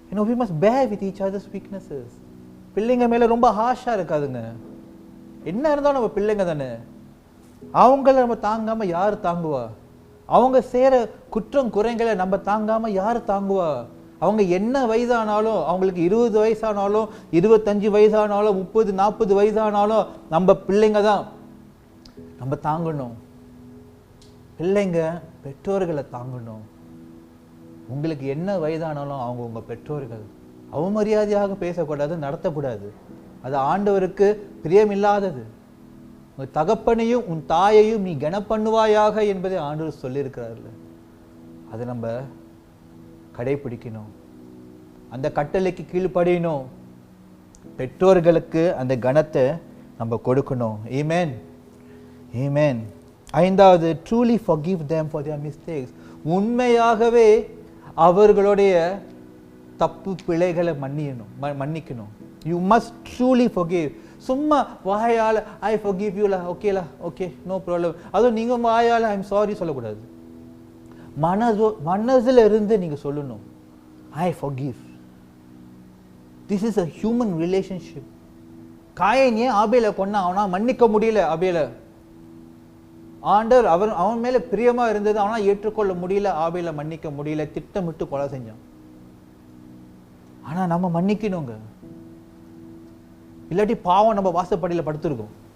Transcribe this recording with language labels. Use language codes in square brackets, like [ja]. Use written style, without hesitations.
[en] we must bear with each other's weaknesses. [ta] பிள்ளைங்க மேல ரொம்ப ஹார்ஷா இருக்காதுங்க. என்ன இருந்தாலும் நம்ம பிள்ளைங்க தானே, அவங்கள நம்ம தாங்காம யாரு தாங்குவா? அவங்க சேர குற்றம் குறைங்களை நம்ம தாங்காம யாரு தாங்குவா? அவங்க என்ன வயதானாலும், அவங்களுக்கு 20 வயசானாலும் 25 வயசானாலும் 30 40 வயசானாலும் நம்ம பிள்ளைங்க தான். நம்ம தாங்கணும். பிள்ளைங்க பெற்றோர்களை தாங்கணும். உங்களுக்கு என்ன வயதானாலும் அவங்க உங்க பெற்றோர்கள். அவமரியாதையாக பேசக்கூடாது, நடத்தக்கூடாது. அது ஆண்டவருக்கு பிரியமில்லாதது. உன் தகப்பனையும் உன் தாயையும் நீ கனப்பண்ணுவாயாக என்பதை ஆண்டவர் சொல்லியிருக்கிறார்கள். அதை நம்ம கடைபிடிக்கணும். அந்த கட்டளைக்கு கீழ்ப்படியணும். பெற்றோர்களுக்கு அந்த கனத்தை நம்ம கொடுக்கணும். ஆமென், ஆமென். ஐந்தாவது, [en] truly forgive them for their mistakes. [ta] உண்மையாகவே அவர்களுடைய தப்பு பிழைகளை மன்னிக்கணும். [en] You must truly forgive. [ta] சும்மா வாயால [en] I forgive you la, okay no problem. [ta] அதுவும் நீங்க வாயால [en] I'm sorry [ta] சொல்லக்கூடாது. மனதில் இருந்து நீங்க சொல்லணும் [en] I forgive. This is a human relationship. [ta] Gayan ஏன் ஆபேலை கொன்னா? அவனா மன்னிக்க முடியல. ஆபேலை ஆண்டவர் அவன் மேல பிரியமா இருந்தது, அவனா ஏற்றுக்கொள்ள முடியல. ஆபேலை மன்னிக்க முடியல, திட்டமிட்டு கொலை செஞ்சான். ஆனா நம்ம மன்னிக்கணுங்க. இல்லாட்டி பாவம் நம்ம வாசப்படியில படுத்திருக்கோம்.